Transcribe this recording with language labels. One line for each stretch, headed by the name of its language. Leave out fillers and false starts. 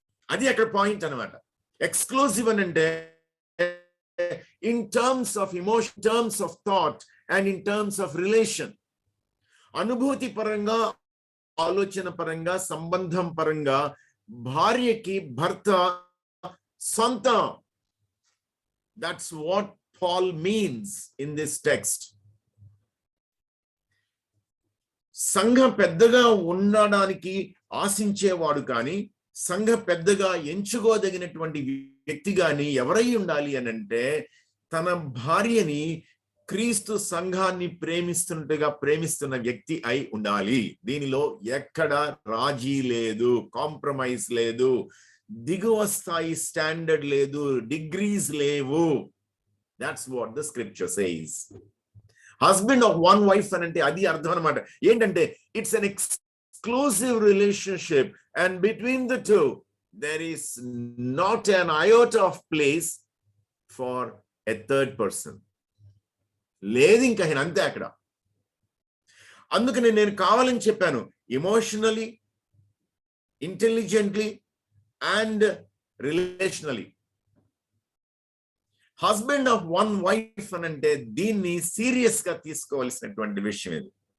Telugu: అది అక్కడ పాయింట్ అనమాట. ఎక్స్క్లూజివ్ అని అంటే
English: In terms of emotion, terms of thought and in terms of relation.
Telugu: అనుభూతి పరంగా, ఆలోచన పరంగా, సంబంధం పరంగా భార్యకి భర్త సొంతం.
English: That's what Paul means in this text.
Telugu: సంఘ పెద్దగా ఉండడానికి ఆశించేవాడు కానీ, సంఘ పెద్దగా ఎంచుకోదగినటువంటి వ్యక్తి కానీ ఎవరై ఉండాలి అని అంటే, తన భార్యని క్రీస్తు సంఘాన్ని ప్రేమిస్తున్న వ్యక్తి అయి ఉండాలి. దీనిలో ఎక్కడ రాజీ లేదు, కాంప్రమైజ్ లేదు, దిగువ స్థాయి స్టాండర్డ్ లేదు, డిగ్రీస్ లేవు.
English: That's what the scripture says. Husband of one wife
Telugu: అంటే అది అర్థం అన్నమాట. ఏంటంటే
English: it's an exclusive relationship and between the two there is not an iota of place for a third person.
Telugu: లేదు ఇంకా అంతే అక్కడ. అందుకని నేను కావాలని చెప్పాను, emotionally, intelligently and రిలేషనలీ.
English: husband of one wife
Telugu: అని అంటే దీన్ని సీరియస్ గా తీసుకోవాల్సినటువంటి విషయం ఇది.